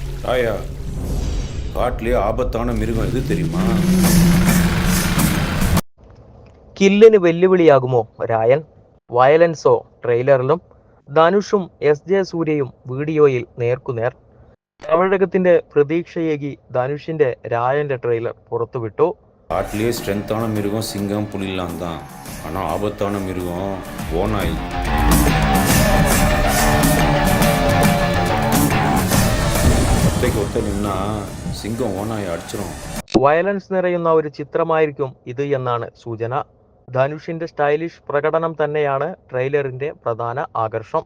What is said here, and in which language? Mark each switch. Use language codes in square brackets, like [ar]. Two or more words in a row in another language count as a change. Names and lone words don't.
[ta] ராயா, காட்டிலே ஆபத்தான மிருகம் எது தெரியுமா? [ml] കില്ലിന് വെല്ലുവിളിയാകുമോ രായൻ? വയലൻസോ ട്രെയിലറിലും? ധനുഷും ജെ സൂര്യയും വീഡിയോയിൽ നേർക്കുനേർ. തമിഴകത്തിന്റെ പ്രതീക്ഷയേകി ധനുഷിന്റെ രായന്റെ ട്രെയിലർ പുറത്തുവിട്ടു. [ta] காட்டிலே ஸ்ட்ரென்த்தான மிருகம் சிங்கம் புலிலாம் தான், ஆனால் ஆபத்தான மிருகம் ஓநாய். ஒத்த நின்னா சிங்கம் ஓநாய் அடிச்சிரும். [ml] വയലൻസ് നിറയുന്ന ഒരു ചിത്രമായിരിക്കും ഇത് എന്നാണ് സൂചന. ധനുഷിന്റെ സ്റ്റൈലിഷ് പ്രകടനം തന്നെയാണ് ട്രെയിലറിന്റെ പ്രധാന ആകർഷണം.